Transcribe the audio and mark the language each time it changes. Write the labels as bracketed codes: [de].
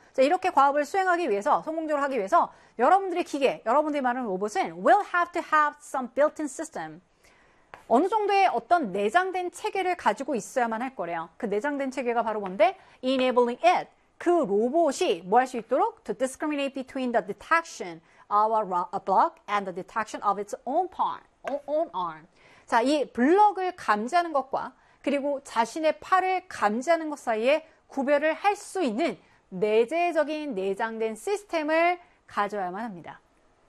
[ko] 자, 이렇게 과업을 수행하기 위해서, 성공적으로 하기 위해서 여러분들의 기계, 여러분들이 말하는 로봇은 [en] will have to have some built-in system. [ko] 어느 정도의 어떤 내장된 체계를 가지고 있어야만 할 거래요. 그 내장된 체계가 바로 뭔데? [en] Enabling it. [ko] 그 로봇이 뭐할수 있도록? [en] To discriminate between the detection of a block and the detection of its own part, own arm. [ko] 자, 이 블럭을 감지하는 것과 그리고 자신의 팔을 감지하는 것 사이에 구별을 할수 있는 내재적인 내장된 시스템을 가져야만 합니다. 그러면 이게 바로 뭔데? 과업을 수행할 수 있게끔 하는